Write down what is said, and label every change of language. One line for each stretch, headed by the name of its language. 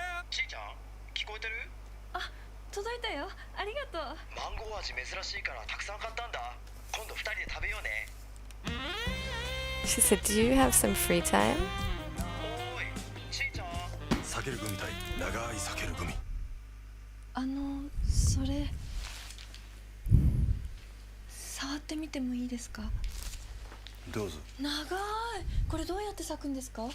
Japanese: ちーちゃん、聞こえてる？届いたよ。ありがとう。マンゴー味珍しいからたくさん買ったんだ。今度2人で食べようね。
English: She said, do you have some free time?
Japanese: おい、ちーちゃん。避ける組対長い避ける組。それ触ってみてもいいですか？どうぞ。長い。これどうやって咲くんですか？